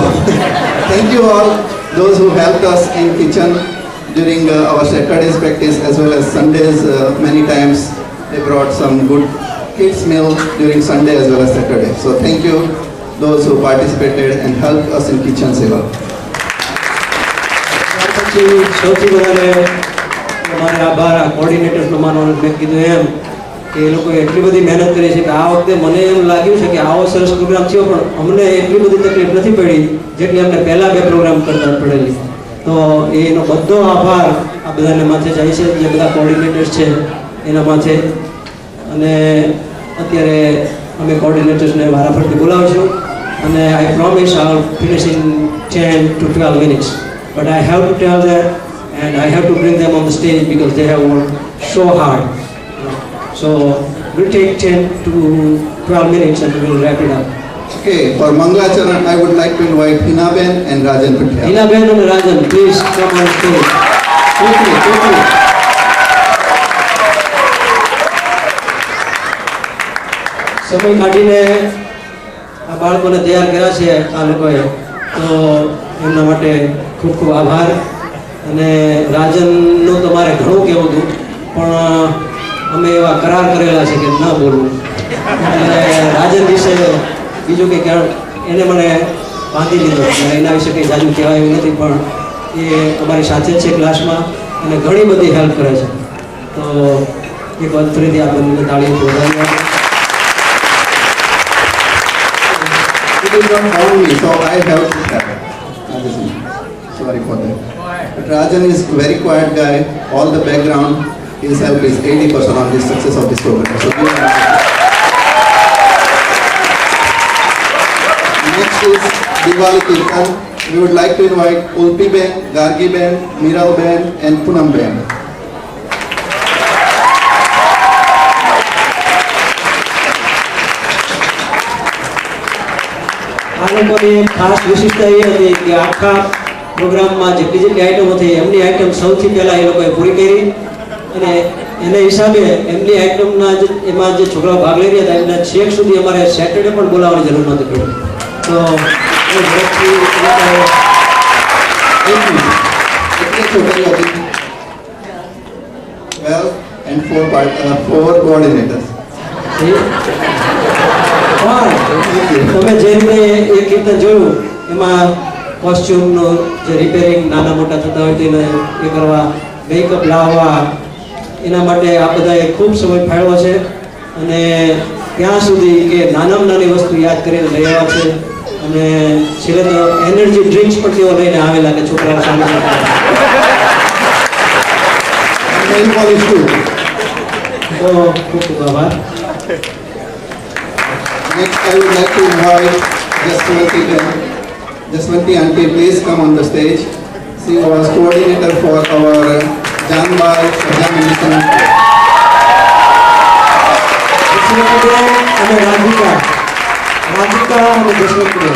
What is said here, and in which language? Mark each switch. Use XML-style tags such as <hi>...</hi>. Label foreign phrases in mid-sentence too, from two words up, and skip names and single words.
<en>Thank you all, those who helped us in kitchen during our Saturday's practice as well as Sundays. Many times they brought some good kids meal during Sunday as well as Saturday. So thank you those who participated and helped us in kitchen seva.</en> <gu>પછી સૌથી વધારે અમારે આભાર આ કોઓર્ડિનેટર્સનો માનવાનું મેં કીધું એમ કે એ લોકોએ એટલી બધી મહેનત કરી છે કે આ વખતે મને એમ લાગ્યું છે કે આવો સરસ પ્રોગ્રામ થયો પણ અમને એટલી બધી તકલીફ નથી પડી જેટલી અમને પહેલા 2 પ્રોગ્રામ કરતા પડેલી. તો એનો બધો આભાર આ બધાને માથે જાય છે, જે બધા કોર્ડિનેટર્સ છે એના માથે. અને અત્યારે અમે કોર્ડિનેટર્સને વારાફરતી બોલાવીશું અને</gu> <en>I promise I finish in 10 to 12 minutes, but I have to tell them and I have to bring them on the stage because they have worked so hard. So we'll take 10 to 12 minutes and we'll wrap it up. Okay, for Mangalacharan, I would like to invite Hinaben and Rajan Patel. Hinaben and Rajan, please come on stage. Quickly.</en> <gu>સમય કાઢીને આ બાળકોને તૈયાર કર્યા છે આ લોકોએ, તો એમના માટે ખૂબ ખૂબ આભાર. અને રાજનનું તો મારે ઘણું કહેવું હતું પણ અમે એવા કરાર કરેલા છે કે ન બોલવું, એટલે રાજન વિશે બીજું કંઈ એને મને બાંધી લીધો. એના વિશે કંઈ જાજુ કહેવાય એવું નથી, પણ એ અમારી સાથે જ છે ક્લાસમાં અને ઘણી બધી હેલ્પ કરે છે. તો એક વાત ફરીથી આ બંને તાળીઓથી વધારી.</gu> <en>It is not on me, so I have to start. Sorry for that. But Rajan is very quiet guy. All the background, his help is 80% on the success of this program. So next is Diwali Kirtan. We would like to invite Ulpi Ben, Gargi Ben, Miral Ben, and Punam Ben.</en> <gu>આ લોકોની ખાસ વિશેષતા એ હતી કે આખા પ્રોગ્રામમાં જેટલી જેટલી આઈટમો હતી એમની આઈટમ સૌથી પહેલાં એ લોકોએ પૂરી કરી અને એને હિસાબે એમની આઈટમના એમાં જે છોકરાઓ ભાગ લઈ રહ્યા હતા એમને છેક સુધી અમારે સેટરડે પણ બોલાવવાની જરૂર નહોતી પડી. તો એ ઝડપથી</gu> <en>and 4 coordinators.</en> <gu>તમે જે રીતે એ કીર્તન જોયું એમાં કોસ્ચ્યુમનું જે રિપેરિંગ નાના મોટા થતા હોય તેને એ કરવા, મેકઅપ લાવવા, એના માટે આ બધાએ ખૂબ સમય ફાળવ્યો છે. અને ત્યાં સુધી કે નાનામાં નાની વસ્તુ યાદ કરીને લઈ આવ્યા છે. અને છેલ્લે તો</gu> <en>energy drinks</en> <gu>પણ તેઓ લઈને આવેલા કે છોકરાઓ સામે. તો ખૂબ ખૂબ આભાર.</gu> <en>Next, I would like to invite Jaswanti Auntie, please come on the stage. She was coordinator for our Janbal Sajam Mission. Radhika and Jaswanti.</en>